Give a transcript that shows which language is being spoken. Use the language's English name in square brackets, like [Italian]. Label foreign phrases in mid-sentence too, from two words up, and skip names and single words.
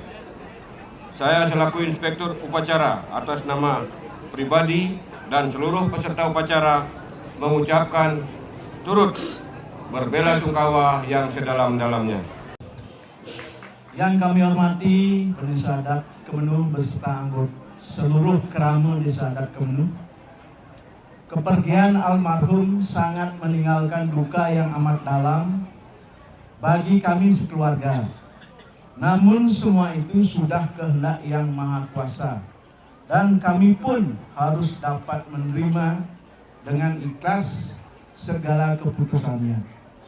[Indonesian] Saya selaku Inspektur Upacara atas nama pribadi dan seluruh peserta upacara mengucapkan turut berbela-sungkawa yang sedalam-dalamnya. Yang kami hormati Desa Adat Kemenuh beserta anggota seluruh kerama Desa Adat Kemenuh, kepergian almarhum sangat meninggalkan duka yang amat dalam bagi kami sekeluarga. Namun semua itu sudah kehendak Yang Maha Kuasa dan kami pun harus dapat menerima dengan ikhlas segala keputusannya.